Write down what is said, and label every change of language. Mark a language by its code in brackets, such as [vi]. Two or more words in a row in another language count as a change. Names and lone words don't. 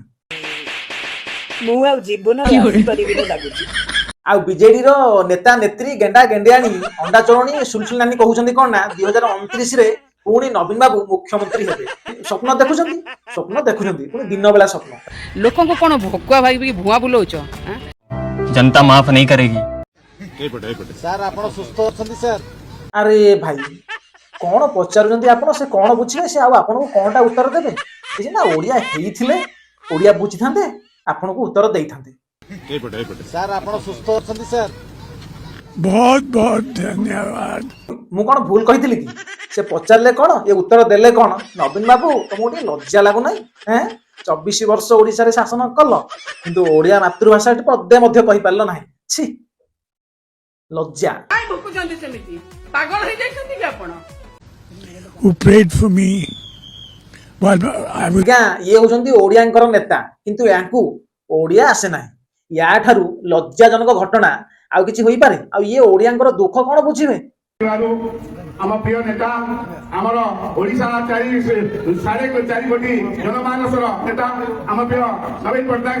[or] ମୁଁ ଆଉ ଜୀବନରେ ଆସିପାରିବିନି ଲାଗୁଛି। ଆଉ ବିଜେଡିର ନେତା ନେତ୍ରୀ ଗେଣ୍ଡା ଗେଣ୍ଡିଆଣୀ ଅଣ୍ଡା ଚୋରଣୀ ସୁଲସୁଲ ନାନୀ କହୁଛନ୍ତି କଣ ନା 2029ରେ ପୁଣି ନବୀନ ବାବୁ ମୁଖ୍ୟମନ୍ତ୍ରୀ ହେବେ। ସ୍ୱପ୍ନ ଦେଖୁଛନ୍ତି ପୁଣି ଦିନ ବେଳା ସ୍ୱପ୍ନ। ଲୋକଙ୍କୁ କଣ ଭକୁଆ ଭାଇ ଭୁଆ ବୁଲଉଛ? [hi] जनता माफ नहीं करेगी। [or] ସାର୍ ଆପଣ ସୁସ୍ଥ ଅଛନ୍ତି ସାର୍? ଆରେ ଭାଇ କଣ ପଚାରୁଛନ୍ତି ଆପଣ? ସେ କଣ ବୁଝିବେ? ସେ ଆଉ ଆପଣଙ୍କୁ କଣଟା ଉତ୍ତର ଦେବେ? ସେ ସିନା ଓଡିଆ ହେଇଥିଲେ ଓଡିଆ ବୁଝିଥାନ୍ତେ, ଆପଣଙ୍କୁ ଉତ୍ତର ଦେଇଥାନ୍ତେ। ସାର୍ ଆପଣ ସୁସ୍ଥ ଅଛନ୍ତି ସାର୍? ବହୁତ ବହୁତ ଧନ୍ୟବାଦ। ମୁଁ କଣ ଭୁଲ କହିଥିଲି କି? ସେ ପଚାରିଲେ କଣ, ଏ ଉତ୍ତର ଦେଲେ କଣ? ନବୀନ ବାବୁ ତମକୁ ଟିକେ ଲଜ୍ଜା ଲାଗୁନାହିଁ? 24 ବର୍ଷ ଓଡିଶାରେ ଶାସନ କଲ, କିନ୍ତୁ ଓଡିଆ ମାତୃଭାଷା ପଦେ ମଧ୍ୟ କହିପାରିଲ ନାହିଁ। ଛି, ଲଜ୍ଜା। ଭୁକୁଛନ୍ତି ସେମିତି, ପାଗଳ ହେଇଯାଇଛନ୍ତି କି ଆପଣ? [en] Who prayed for me? [or] ଆଜ୍ଞା ଇଏ ହଉଛନ୍ତି ଓଡିଆଙ୍କର ନେତା, କିନ୍ତୁ ୟାଙ୍କୁ ଓଡିଆ ଆସେ ନାହିଁ। ୟା ଠାରୁ ଲଜ୍ଜାଜନକ ଘଟଣା ଆଉ କିଛି ହୋଇପାରେ? ଆଉ ଇଏ ଓଡିଆଙ୍କର ଦୁଃଖ କଣ ବୁଝିବେ? ଆମ ପ୍ରିୟ ନେତା, ଆମର ଓଡିଶା 4.5 କୋଟି ଜନମାନସର ନେତା ଆମ ପ୍ରିୟ ନବୀନ ପଟ୍ଟନାୟକ